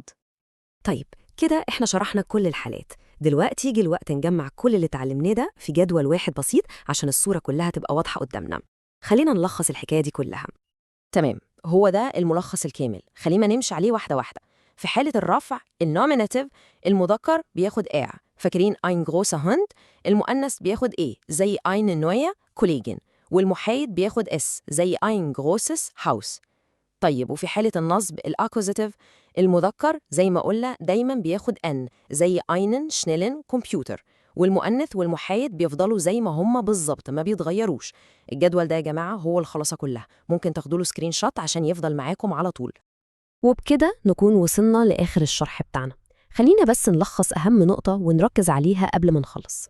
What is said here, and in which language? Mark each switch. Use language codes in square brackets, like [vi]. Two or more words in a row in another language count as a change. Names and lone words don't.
[ar] طيب كده احنا شرحنا كل الحالات. دلوقتي يجي الوقت نجمع كل اللي اتعلمناه ده في جدول واحد بسيط عشان الصورة كلها تبقى واضحة قدامنا. خلينا نلخص الحكاية دي كلها. تمام، هو ده الملخص الكامل، خلينا نمشي عليه واحدة واحدة. في حالة الرفع النوميناتيف المذكر بياخد فاكرين [de] ein großer Hund؟ [ar] المؤنث بياخد زي [de] eine neue Kollegin، [ar] والمحايد بياخد زي [de] ein großes Haus. [ar] طيب وفي حالة النصب الأكوزاتيف المذكر زي ما قلنا دايما بياخد N زي [de] einen schnellen Computer، [ar] والمؤنث والمحايد بيفضلوا زي ما هم بالظبط، ما بيتغيروش. الجدول ده يا جماعة هو الخلاصة كلها، ممكن تاخدوا له سكرين شوت عشان يفضل معاكم على طول. وبكده نكون وصلنا لآخر الشرح بتاعنا. خلينا بس نلخص أهم نقطة ونركز عليها قبل ما نخلص.